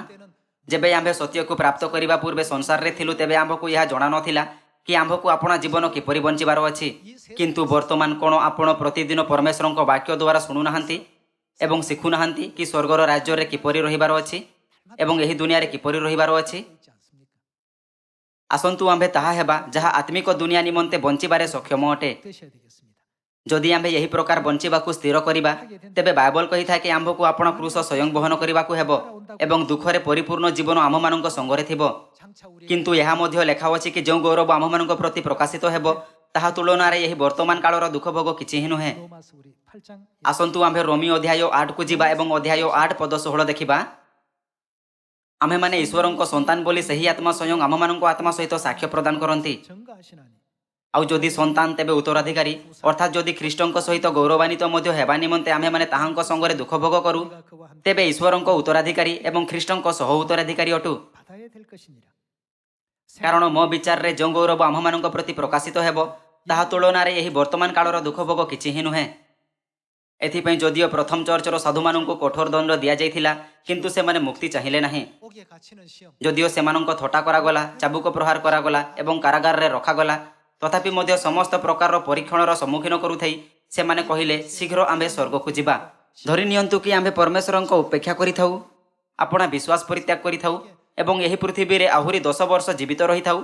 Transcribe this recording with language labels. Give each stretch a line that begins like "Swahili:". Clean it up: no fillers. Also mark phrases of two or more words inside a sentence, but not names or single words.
Odia: ଯେବେ ଆମ୍ଭେ ସତ୍ୟକୁ ପ୍ରାପ୍ତ କରିବା ପୂର୍ବେ ସଂସାରରେ ଥିଲୁ, ତେବେ ଆମ୍ଭକୁ ଏହା ଜଣାନଥିଲା କି ଆମ୍ଭକୁ ଆପଣା ଜୀବନ କିପରି ବଞ୍ଚିବାର ଅଛି। କିନ୍ତୁ ବର୍ତ୍ତମାନ କ'ଣ ଆପଣ ପ୍ରତିଦିନ ପରମେଶ୍ୱରଙ୍କ ବାକ୍ୟ ଦ୍ୱାରା ଶୁଣୁନାହାନ୍ତି ଏବଂ ଶିଖୁନାହାନ୍ତି କି ସ୍ୱର୍ଗର ରାଜ୍ୟରେ କିପରି ରହିବାର ଅଛି ଏବଂ ଏହି ଦୁନିଆରେ କିପରି ରହିବାର ଅଛି?
Korean: 있지 않습니까?
Odia: ଆସନ୍ତୁ ଆମ୍ଭେ ତାହା ହେବା ଯାହା ଆତ୍ମିକ ଦୁନିଆ ନିମନ୍ତେ ବଞ୍ଚିବାରେ ସକ୍ଷମ ଅଟେ।
Korean: 되셔야 되겠습니다.
Odia: ଯଦି ଆମ୍ଭେ ଏହି ପ୍ରକାର ବଞ୍ଚିବାକୁ ସ୍ଥିର କରିବା, ତେବେ ବାଇବଲ କହିଥାଏ କି ଆମ୍ଭକୁ ଆପଣ କ୍ରୁଶ ସ୍ୱୟଂ ବହନ କରିବାକୁ ହେବ ଏବଂ ଦୁଃଖରେ ପରିପୂର୍ଣ୍ଣ ଜୀବନ ଆମମାନଙ୍କ ସଙ୍ଗରେ ଥିବ।
Korean: 장차 우리
Odia: କିନ୍ତୁ ଏହା ମଧ୍ୟ ଲେଖା ଅଛି କି ଯେଉଁ ଗୌରବ ଆମମାନଙ୍କ ପ୍ରତି ପ୍ରକାଶିତ ହେବ, ତାହା ତୁଳନାରେ ଏହି ବର୍ତ୍ତମାନ କାଳର ଦୁଃଖ ଭୋଗ କିଛି ହିଁ ନୁହେଁ।
Korean: 로마서 우리 8장
Odia: ଆସନ୍ତୁ ଆମ୍ଭେ ରୋମୀ ଅଧ୍ୟାୟ 8କୁ ଯିବା ଏବଂ ଅଧ୍ୟାୟ 8 ପଦ 16 ଦେଖିବା। ଆମ୍ଭେମାନେ ଈଶ୍ୱରଙ୍କ ସନ୍ତାନ ବୋଲି ସେହି ଆତ୍ମା ସ୍ୱୟଂ ଆମମାନଙ୍କ ଆତ୍ମା ସହିତ ସାକ୍ଷ୍ୟ ପ୍ରଦାନ କରନ୍ତି।
Korean: 증거하시나니
Odia: ଆଉ ଯଦି ସନ୍ତାନ ତେବେ ଉତ୍ତରାଧିକାରୀ, ଅର୍ଥାତ୍ ଯଦି ଖ୍ରୀଷ୍ଟଙ୍କ ସହିତ ଗୌରବାନ୍ୱିତ ମଧ୍ୟ ହେବା ନିମନ୍ତେ ଆମ୍ଭେମାନେ ତାହାଙ୍କ ସଙ୍ଗରେ ଦୁଃଖ ଭୋଗ କରୁ,
Korean: 우리가 그와 함께
Odia: ତେବେ ଈଶ୍ୱରଙ୍କ ଉତ୍ତରାଧିକାରୀ ଏବଂ ଖ୍ରୀଷ୍ଟଙ୍କ ସହ ଉତ୍ତରାଧିକାରୀ ଅଟୁ।
Korean: 받아야 될 것이니라.
Odia: କାରଣ ମୋ ବିଚାରରେ ଯେଉଁ ଗୌରବ ଆମ୍ଭମାନଙ୍କ ପ୍ରତି ପ୍ରକାଶିତ ହେବ, ତାହା ତୁଳନାରେ ଏହି ବର୍ତ୍ତମାନ କାଳର ଦୁଃଖ ଭୋଗ କିଛି ହିଁ ନୁହେଁ। ଏଥିପାଇଁ ଯଦିଓ ପ୍ରଥମ ଚର୍ଚ୍ଚର ସାଧୁମାନଙ୍କୁ କଠୋର ଦଣ୍ଡ ଦିଆଯାଇଥିଲା, କିନ୍ତୁ ସେମାନେ ମୁକ୍ତି ଚାହିଁଲେ ନାହିଁ।
Korean: 옥에 갇히는 시험
Odia: ଯଦିଓ ସେମାନଙ୍କ ଥଟ୍ଟା କରାଗଲା, ଚାବୁକ ପ୍ରହାର କରାଗଲା ଏବଂ କାରାଗାରରେ ରଖାଗଲା, ତଥାପି ମଧ୍ୟ ସମସ୍ତ ପ୍ରକାରର ପରୀକ୍ଷଣର ସମ୍ମୁଖୀନ କରୁଥାଇ ସେମାନେ କହିଲେ, ଶୀଘ୍ର ଆମ୍ଭେ ସ୍ୱର୍ଗକୁ ଯିବା। ଧରି ନିଅନ୍ତୁ କି ଆମ୍ଭେ ପରମେଶ୍ୱରଙ୍କ ଉପେକ୍ଷା କରିଥାଉ, ଆପଣା ବିଶ୍ୱାସ ପରିତ୍ୟାଗ କରିଥାଉ ଏବଂ ଏହି ପୃଥିବୀରେ ଆହୁରି 10 ବର୍ଷ ଜୀବିତ ରହିଥାଉ।